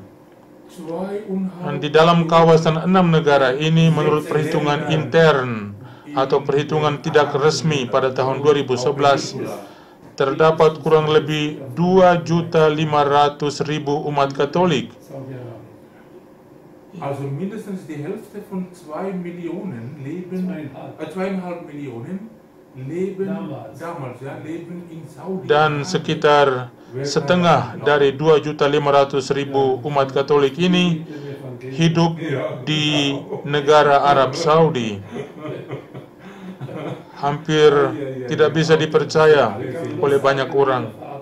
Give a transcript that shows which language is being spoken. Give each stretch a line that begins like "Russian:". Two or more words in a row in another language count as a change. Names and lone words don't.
Indonesian: Dan di dalam kawasan 6 negara ini, menurut perhitungan intern atau perhitungan tidak resmi pada tahun 2011, terdapat kurang lebih 2.500.000 umat Katolik.
German: Also mindestens die Hälfte von 2 Millionen leben, 2,5 Millionen leben damals, ja, leben in Saudi.
Indonesian: Dan sekitar setengah dari 2.500.000 umat Katolik ini hidup di negara Arab Saudi. Hampir tidak bisa dipercaya oleh banyak orang.